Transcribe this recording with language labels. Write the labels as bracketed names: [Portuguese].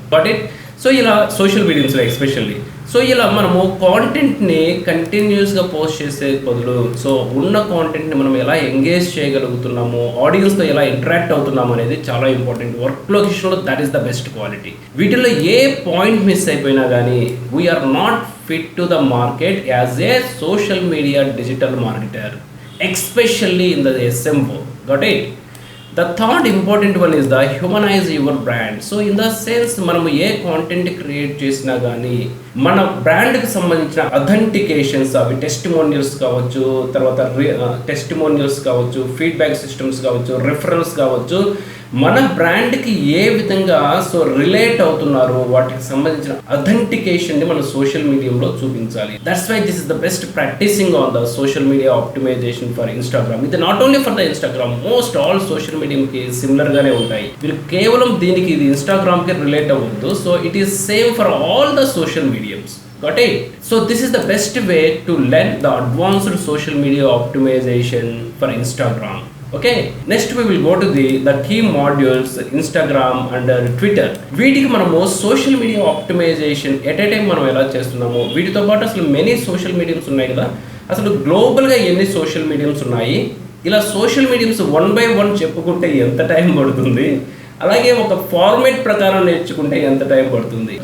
[Telugu] But so ఇలా social మీడియాస్లో especially so ఇలా మనము కాంటెంట్ని కంటిన్యూస్గా పోస్ట్ చేసే బదులు సో ఉన్న కాంటెంట్ని మనం ఎలా ఎంగేజ్ చేయగలుగుతున్నాము, ఆడియన్స్తో ఎలా ఇంటరాక్ట్ అవుతున్నాము అనేది చాలా ఇంపార్టెంట్. వర్క్ లొకేషన్లో [English] That is the best quality. [Telugu] వీటిలో ఏ పాయింట్ మిస్ అయిపోయినా కానీ [English] We are not fit to the market as a social media digital marketer, especially in the SMO. Got it? The third important one is the humanize your brand. [Telugu] So in the sense మనము ఏ content create చేసినా కానీ మన బ్రాండ్కి సంబంధించిన authentications, అవి testimonials కావచ్చు, తర్వాత testimonials కావచ్చు, feedback systems కావచ్చు, రిఫరెన్స్ కావచ్చు, మన బ్రాండ్కి ఏ విధంగా సో రిలేట్ అవుతున్నారు వాటికి సంబంధించిన అథెంటికేషన్ని మనం సోషల్ మీడియాలో చూపించాలి. [English] That's why this is the best practising on the social media optimization for Instagram. [Telugu] ఇది [English] not only for the Instagram, [Telugu] most all social మీడియాకి సిమిలర్గానే ఉంటాయి. మీరు కేవలం దీనికి ఇది ఇన్స్టాగ్రామ్కి రిలేట్ అవ్వద్దు. [English] So it is same for all the social mediums. Got it? So this is the best way to learn the advanced social media optimization for Instagram. Okay, next we will go to the key modules Instagram and Twitter. [Telugu] వీటికి మనము social media optimisation at ఏ time మనం ఎలా చేస్తున్నాము, వీటితో పాటు అసలు many social mediums ఉన్నాయి కదా, అసలు గ్లోబల్గా ఎన్ని సోషల్ మీడియంస్ ఉన్నాయి, ఇలా సోషల్ మీడియంస్ 1 by 1 చెప్పుకుంటే ఎంత టైం పడుతుంది, అలాగే ఒక ఫార్మేట్ ప్రకారం నేర్చుకుంటే ఎంత టైం పడుతుంది.